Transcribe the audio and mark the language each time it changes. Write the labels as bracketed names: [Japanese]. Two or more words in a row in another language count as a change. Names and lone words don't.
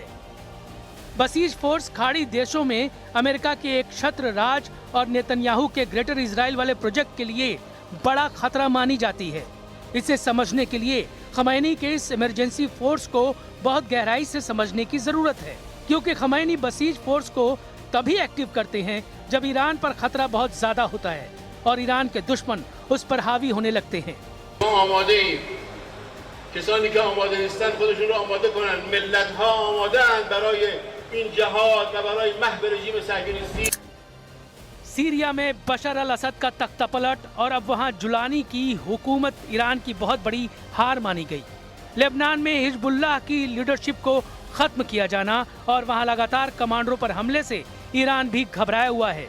[Hindi] बसीज फोर्स खाड़ी देशों में अमेरिका के एक छत्र राज और नेतन्याहू के ग्रेटर इजराइल वाले प्रोजेक्ट के लिए बड़ा खतरा मानी जाती है। इसे समझने के लिए खमैनी के इस [English] emergency force [Hindi] को बहुत गहराई से समझने की जरूरत है, क्योंकि खमैनी बसीज फोर्स को तभी एक्टिव करते हैं जब ईरान पर खतरा बहुत ज्यादा होता है और ईरान के दुश्मन उस पर हावी होने लगते हैं। [Persian] کسانی که آماده نیستند خودشون رو آماده کنن. ملت‌ها آماده‌اند برای این جهاد و برای محو رژیم صهیونیستی. [Hindi] सीरिया में बशर अल असद का तख्तापलट और अब वहां जुलानी की हुकूमत ईरान की बहुत बड़ी हार मानी गई। लेबनान में हिजबुल्लाह की लीडरशिप को खत्म किया जाना और वहां लगातार कमांडरों पर हमले से ईरान भी घबराया हुआ है।